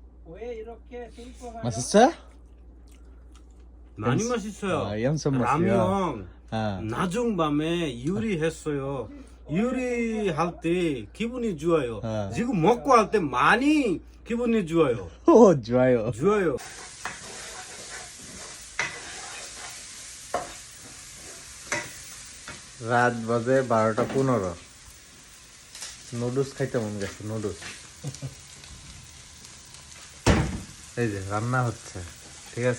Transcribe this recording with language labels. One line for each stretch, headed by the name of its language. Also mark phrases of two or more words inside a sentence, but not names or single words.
Korean: 맛있어? 많이 맛있어요. 엄청 맛있어요. 라면 아. 낮은 밤에 요리했어요. 요리할 때 기분이 좋아요. 지금 먹고 할 때 많이 기분이 좋아요. 오, 좋아요. 좋아요.
Bangla: রাত বাজে 12:15 নুডলস খাইতে মন গেছে নুডলস এই যে রান্না হচ্ছে ঠিক আছে